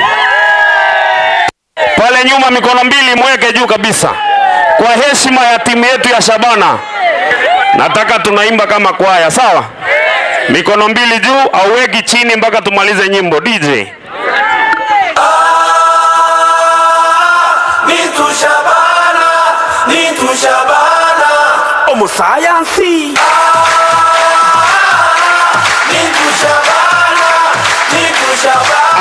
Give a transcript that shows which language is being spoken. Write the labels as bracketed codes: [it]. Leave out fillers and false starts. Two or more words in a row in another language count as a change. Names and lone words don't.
[sw] Pale nyuma mikono mbili mweke juu kabisa. Kwa heshima ya timu yetu ya Shabana. Nataka tunaimba kama kwaya, sawa? Mikono mbili juu au weki chini mpaka tumalize nyimbo. DJ. [guz] Nitu Shabana, Nitu Shabana, Omo Science. Nitu Shabana, Nitu Shabana.